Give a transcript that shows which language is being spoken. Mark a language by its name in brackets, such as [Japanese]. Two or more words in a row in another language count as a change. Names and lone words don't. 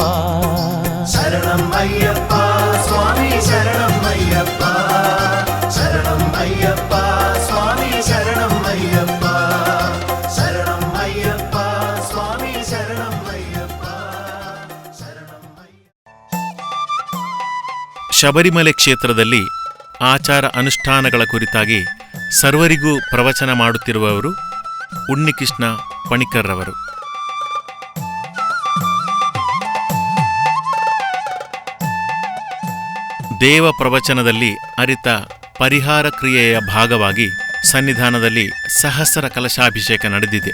[Malayalam] ശരണം അയ്യപ്പ സ്വാമി ശരണം അയ്യപ്പ, ശരണം അയ്യപ്പ സ്വാമി ശരണം അയ്യപ്പ, ശരണം അയ്യപ്പ സ്വാമി ശരണം അയ്യപ്പ, ശരണം [Kannada] ಶಬರಿಮಲೆ ಕ್ಷೇತ್ರದಲ್ಲಿ ಆಚಾರ ಅನುಷ್ಠಾನಗಳ ಕುರಿತಾಗಿ ಸರ್ವರಿಗೂ ಪ್ರವಚನ ಮಾಡುತ್ತಿರುವವರು ಉನ್ನಿಕೃಷ್ಣ ಪಣಿಕರ್ರವರು. ದೇವ ಪ್ರವಚನದಲ್ಲಿ ಅರಿತ ಪರಿಹಾರ ಕ್ರಿಯೆಯ ಭಾಗವಾಗಿ ಸನ್ನಿಧಾನದಲ್ಲಿ ಸಹಸ್ರ ಕಲಶಾಭಿಷೇಕ ನಡೆದಿದೆ.